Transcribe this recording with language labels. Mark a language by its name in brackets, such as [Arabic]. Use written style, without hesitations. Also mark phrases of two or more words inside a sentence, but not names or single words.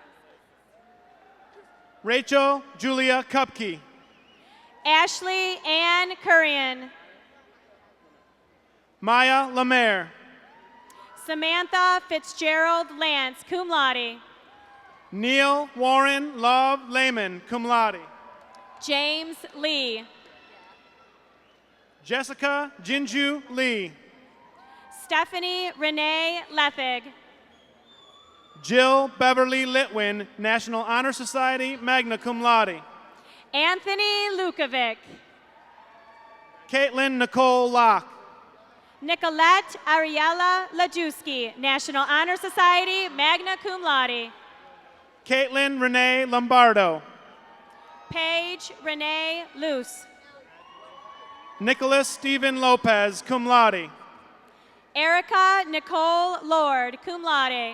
[English] Rachel Julia Kupke. Ashley Ann Currian. Maya Lemaire. Samantha Fitzgerald Lance, [Latin] cum laude. [English] Neil Warren Love Lehman, [Latin] cum laude. [English] James Lee. Jessica Jinju Lee. Stephanie Renee Lethig. Jill Beverly Litwin, National Honor Society, [Latin] magna cum laude. [English] Anthony Lukovic. Caitlin Nicole Locke. Nicolette Ariella Lajewski, National Honor Society, [Latin] magna cum laude. [English] Caitlin Renee Lombardo. Paige Renee Luce. Nicholas Stephen Lopez, [Latin] cum laude. [English] Erica Nicole Lord, [Latin] cum laude.